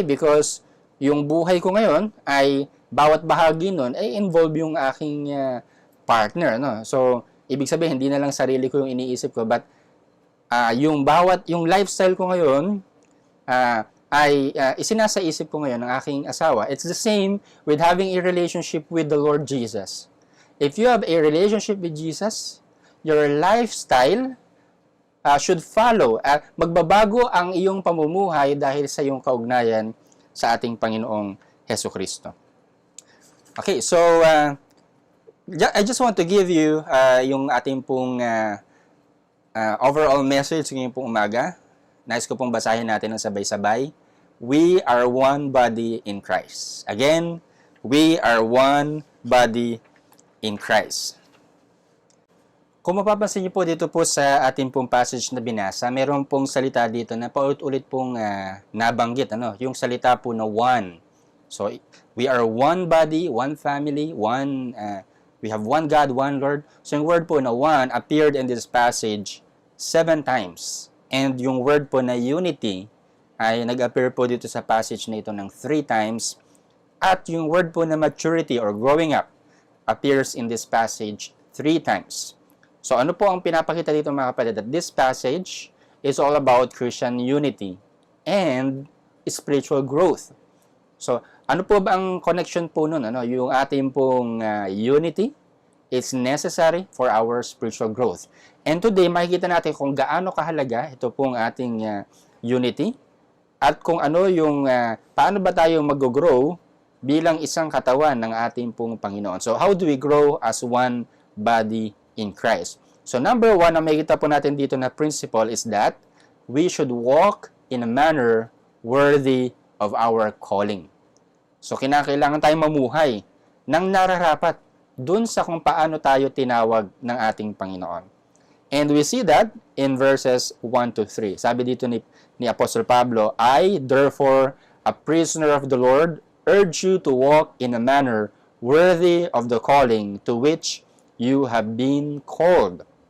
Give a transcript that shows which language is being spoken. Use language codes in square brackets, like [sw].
[tl] Because yung buhay ko ngayon ay bawat bahagi nun ay involve yung aking partner. No? So, ibig sabihin, hindi na lang sarili ko yung iniisip ko, but yung lifestyle ko ngayon ay isinasa isip ko ngayon ng aking asawa. [en] It's the same with having a relationship with the Lord Jesus. If you have a relationship with Jesus, your lifestyle should follow. [tl] Magbabago ang iyong pamumuhay dahil sa iyong kaugnayan sa ating Panginoong Hesukristo. [en] Okay, so I just want to give you [tl] yung ating pong [en] overall message ngayong pong umaga. [tl] Nais ko pong basahin natin ng sabay-sabay. [en] We are one body in Christ. Again, we are one body in Christ. [tl] Kung mapapansin niyo po dito po sa ating pong passage na binasa, meron pong salita dito na paulit-ulit pong nabanggit, yung salita po na one. [en] So, we are one body, one family, we have one God, one Lord. So, yung word po na one appeared in this passage 7 times. [tl] And yung word po na unity ay nag-appear po dito sa passage na ito ng 3 times. At yung word po na [en] maturity or growing up appears in this passage 3 times. [tl] So ano po ang pinapakita dito mga kapatid? [en] That this passage is all about Christian unity and spiritual growth. [tl] So ano po ba ang connection po nun? [en] Yung ating pong unity is necessary for our spiritual growth. And today [tl] makikita natin kung gaano kahalaga ito pong ating unity at kung ano yung paano ba tayo mag-grow bilang isang katawan ng ating pong Panginoon. [en] So how do we grow as one body in Christ? So number 1 [tl] na makikita po natin dito [en] na principle is that we should walk in a manner worthy of our calling. [tl] So kinakailangan tayong mamuhay ng nararapat dun sa kung paano tayo tinawag ng ating Panginoon. [en] And we see that in verses 1 to 3. [tl] Sabi dito ni Apostle Pablo, [en] I, therefore, a prisoner of the Lord, urge you to walk in a manner worthy of the calling to which you have been called.